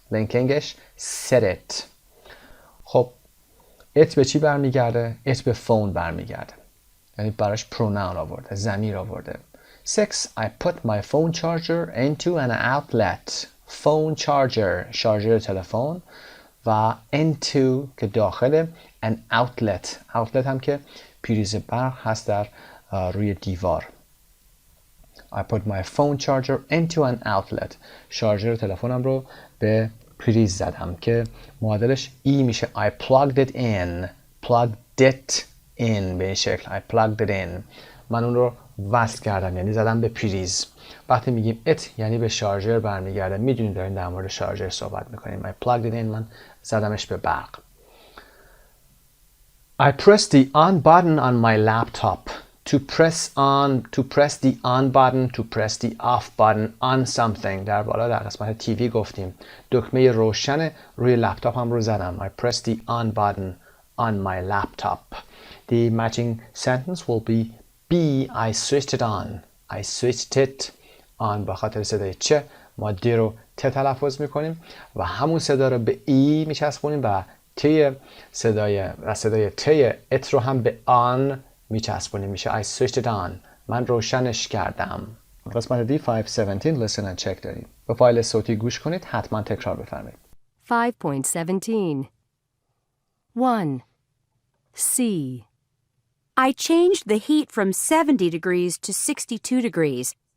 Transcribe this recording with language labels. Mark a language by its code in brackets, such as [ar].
[fa] لینکینگش [en] set it. [fa] خب it به چی برمیگرده؟ it به phone برمیگرده. یعنی براش pronoun آورده. ضمیر آورده. 6. [en] I put my phone charger into an outlet. [fa] phone charger شارژر تلفن و into که داخل an outlet. outlet هم که پریز برق هست در روی دیوار. [en] I put my phone charger into an outlet. [fa] شارژر تلفنم رو به پریز زدم که معادلش E میشه. [en] I plugged it in. plugged it in به این شکل. I plugged it in. [fa] من اون رو وصل کردم یعنی زدم به پریز. وقتی میگیم it یعنی به شارژر برمیگرده. میدونید داریم در مورد شارژر صحبت میکنیم. [en] I plugged it in. [fa] من زدمش به برق. [en] I pressed the on button on my laptop. To press the on button, to press the off button on something. [fa] در بالا در قسمت تیوی گفتیم دکمه روشن روی لپتاپم رو زدم. [en] I pressed the on button on my laptop. The matching sentence will be B. I switched it on. I switched it on. [fa] با خاطر صدای چه ما دی رو ت تلفظ میکنیم و همون صدا رو به ای میچسبونیم و صدای تی ات رو هم به آن میچسبونیم. [en] میشه I switched it on. [fa] من روشنش کردم. قسمت دی 517 [en] listen and check [fa] داریم. به فایل صوتی گوش کنید. حتما تکرار بفرمایید. [en] 5.17 1. C. I changed the heat from 70 degrees to 62 degrees.